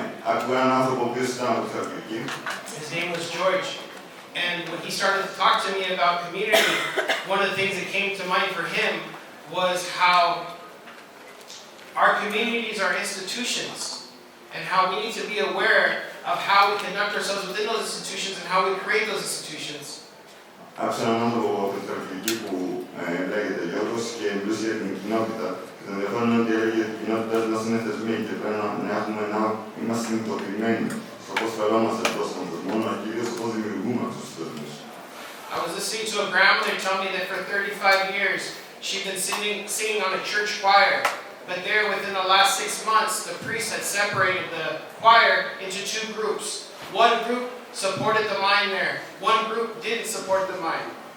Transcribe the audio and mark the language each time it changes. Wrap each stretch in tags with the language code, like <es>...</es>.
<el>Άκουγα έναν άνθρωπο ο οποίος ήταν από τη Θεσσαλονίκη.</el> <en>His name was George, and when he started to talk to me about community, one of the things that came to mind for him was how our communities are institutions, and how we need to be aware of how we conduct ourselves within those institutions and how we create those institutions.</en> <el>Άκουσα έναν άνθρωπο από τη Θεσσαλονίκη που λέγεται Γιώργος και μιλούσε για την κοινότητα. Το ενδιαφέρον είναι ότι έλεγε ότι οι κοινότητες μας είναι θεσμοί και πρέπει να είμαστε συνειδητοποιημένοι στο πώς φερόμαστε προς τον θεσμό, αλλά κυρίως στο πώς δημιουργούμε αυτούς τους θεσμούς.</el> <en>I was listening to a grandmother tell me that for 35 years she'd been singing on a church choir, but there within the last 6 months the priest had separated the choir into two groups. One group supported the mind there, one group didn't support the mind.</en>